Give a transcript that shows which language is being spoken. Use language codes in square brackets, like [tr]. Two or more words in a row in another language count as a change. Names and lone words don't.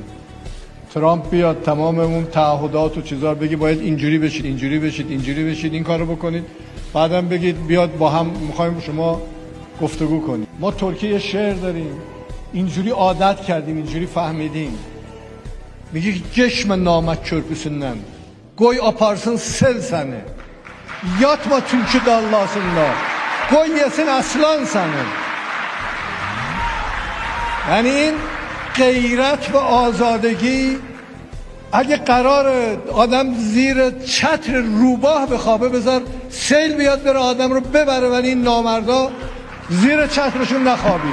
[fa] ترامپ بیاد تمام اون تعهدات و چیزا رو بگی باید اینجوری بشید اینجوری بشید اینجوری بشید این کارو بکنید، بعدم بگید بیاد با هم میخوایم شما گفتگو کنیم. ما ترکیه شعر داریم، اینجوری عادت کردیم، اینجوری فهمیدیم. میگه چشم نامک [az] çörpüsünden koy aparsın sel seni, yatma türkü dallasında koy yesin aslan seni. [fa] یعنی این غیرت و آزادگی اگه قرار آدم زیر چتر روباه بخوابه بذار سیل بیاد بره آدم رو ببره، ولی این نامردا زیر چترشون نخوابی.